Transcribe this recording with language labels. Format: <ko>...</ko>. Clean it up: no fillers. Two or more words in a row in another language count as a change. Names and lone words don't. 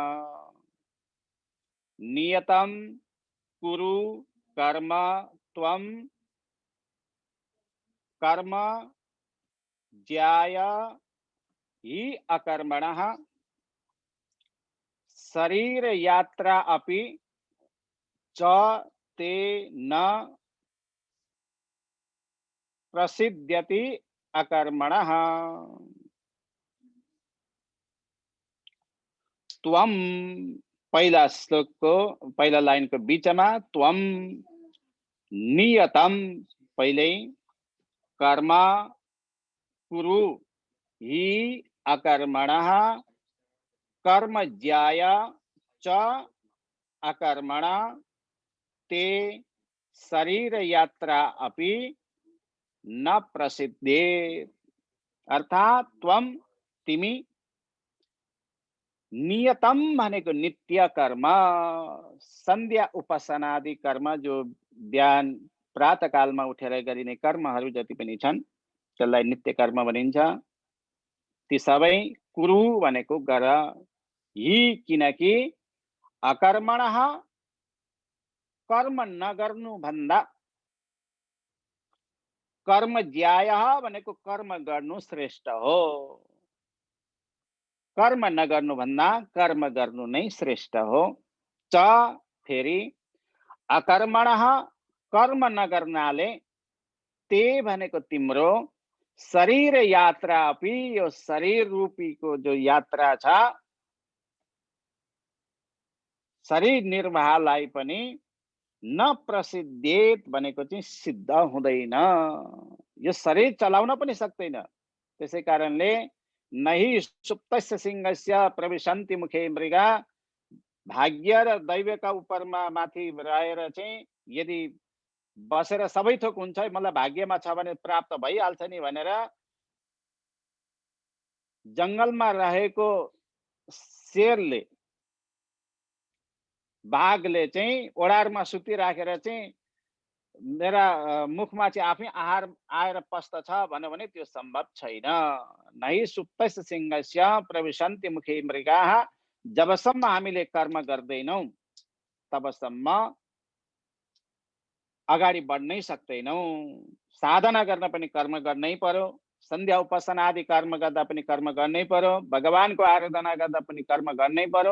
<sa>नियतं कुरु कर्म त्वं कर्म ज्याय हि अकर्मणः शरीर यात्रा अपि च ते न प्रसिद्ध्यति अकर्मणः। त्वं</sa> <ne>पहिला श्लोकको पहिला लाइनको बीचमा</ne> <sa>त्वं नियतं पहिले कर्म कुरु हि अकर्मणः कर्म ज्याय च अकर्मण ते शरीर यात्रा अपि न प्रसिद्धे।</sa> <ne>अर्थात त्वं तिमी नियतम भनेको नित्य कर्म, सन्ध्या उपासनादि कर्म जो बिहान प्रातःकालमा उठेर गरिने कर्महरू जति पनि छन् त्यसलाई नित्य कर्म भनिन्छ। ती सबै कुरु भनेको गर, यी किनकि अकर्मणः कर्म नगर्नु भन्दा,</ne> <sa>कर्म ज्यायः</sa> <ne>भनेको कर्म गर्नु श्रेष्ठ हो। कर्म नगर्नु भन्दा कर्म गर्नु नै श्रेष्ठ हो। च फेरि अकर्मणः कर्म नगर्नाले, ते भनेको तिम्रो</ne> <sa>शरीर यात्रा अपि,</sa> <ne>यो शरीर रूपीको जो यात्रा छ, शरीर निर्वाहलाई पनि</ne> <sa>न प्रसिद्धेत</sa> <ne>भनेको चाहिँ सिद्ध हुँदैन। यो शरीर चलाउन पनि सक्दैन। त्यसै कारणले</ne> <sa>नहि सुप्तस्य सिंहस्य प्रविशन्ति मुखे मृगा,</sa> <ne>भाग्य र दैवका उपरमा माथि रहेर चाहिँ यदि बसेर सबै थोक हुन्छ, मलाई भाग्यमा छ भने प्राप्त भइहाल्छ नि भनेर जंगलमा रहेको शेरले, बाघले चाहिँ ओडारमा सुतिराखेर चाहिँ मेरा मुखमा चाहिँ आफै आहार आएर पस्दछ भन्यो भने त्यो सम्भव छैन।</ne> <sa>नहि सुप्तस्य सिंहस्य प्रविशन्ति मुखे मृगाः,</sa> <ne>जबसम्म हामीले कर्म गर्दैनौ तबसम्म अगाडि बढ्नै सक्दैनौ। साधना गर्न पनि कर्म गर्नै पर्यो, सन्ध्या उपासना आदि कर्म गर्दा पनि कर्म गर्नै पर्यो, भगवानको आराधना गर्दा पनि कर्म गर्नै पर्यो।</ne>